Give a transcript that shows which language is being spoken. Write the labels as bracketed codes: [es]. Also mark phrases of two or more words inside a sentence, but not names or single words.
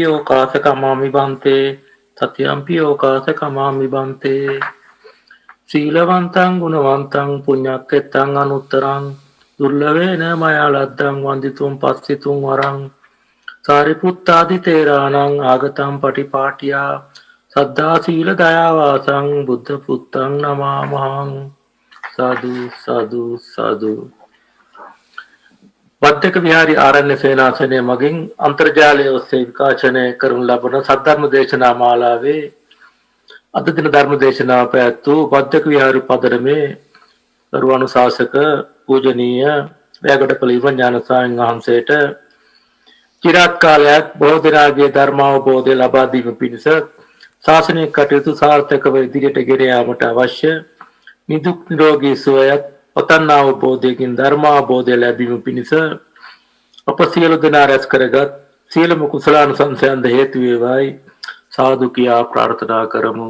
[pi] ඕකාස කමාමි බන්තේ තතියම් පි ඕකාස කමාමි බන්තේ සීලවන්තං ගුණවන්තං පුඤ්ඤක්කෙත්තං අනුත්තරං දුර්ලභේන මයා ලද්දං වන්දිතුම් පස්සිතුම් වරං සාරිපුත්තාදි තේරාණං ආගතං පටිපාටියා සද්ධා සීල දයාවාසං බුද්ධ පුත්තං නමාමහං සාදු සාදු සාදු. [si] බද්දක විහාරි ආරණ්‍ය සේනාසනය මගින් අන්තර්ජාලය ඔස්සේ විකාශනය කරනු ලබන සද්ධර්ම දේශනා මාලාවේ අද දින ධර්ම දේශනාව පැවැත්වූ බද්දක විහාරි පදරමේ ගරු අනුශාසක පූජනීය වැයගඩපළ ඉවඥාන ස්වාමීන් වහන්සේට චිරාත් කාලයක් බොහෝ දෙනාගේ ධර්මාවබෝධය ලබා දීම පිණිස ශාසනික කටයුතු සාර්ථකව ඉදිරියට ගෙන යාමට අවශ්‍ය නිදුක් නිරෝගී සුවයත් පතන් අවබෝධයකින් ධර්මාවබෝධය ලැබීම පිණිස අප සියලු දෙනා රැස් කරගත් සියලුම කුසලානුසංසයන්ද හේතු වේවායි සාදු කියා ප්‍රාර්ථනා කරමු.